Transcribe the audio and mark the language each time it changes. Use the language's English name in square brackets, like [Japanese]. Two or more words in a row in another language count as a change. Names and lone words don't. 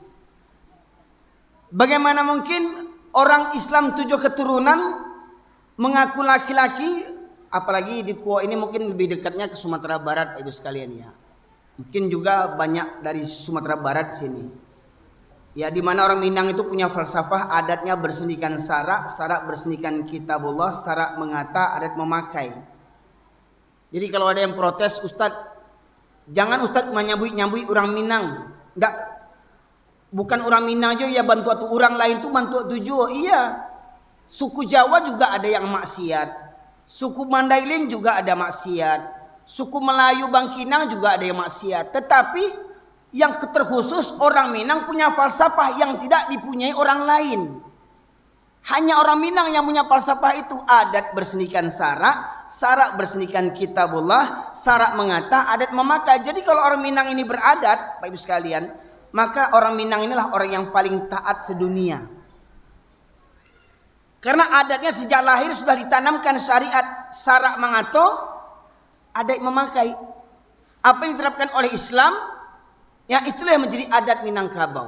[Indonesian] Bagaimana mungkin orang Islam 7 keturunan mengaku laki-laki, apalagi di Kuo ini mungkin lebih dekatnya ke Sumatera Barat Pak Ibu sekalian ya. Mungkin juga banyak dari Sumatera Barat sini. Ya, di mana orang Minang itu punya falsafah, adatnya bersendikan sarak, sarak bersendikan kitabullah, sarak mengata, adat memakai. Jadi kalau ada yang protes, Ustadz, jangan Ustadz menyambui orang Minang. Enggak. Bukan orang Minang aja ya bantu atau orang lain tuh bantu tujuh. Iya. Suku Jawa juga ada yang maksiat. Suku Mandailing juga ada maksiat. Suku Melayu Bangkinang juga ada yang maksiat. Tetapi yang terkhusus orang Minang punya falsafah yang tidak dipunyai orang lain. Hanya orang Minang yang punya falsafah itu. Adat bersendikan sarak, sarak bersendikan kitabullah, sarak mengata, adat memakai. Jadi kalau orang Minang ini beradat, Bapak Ibu sekalian, maka orang Minang inilah orang yang paling taat sedunia. Karena adatnya sejak lahir sudah ditanamkan syariat sarak mengato, adat memakai. Apa yang diterapkan oleh Islam, ya itulah yang menjadi adat Minangkabau.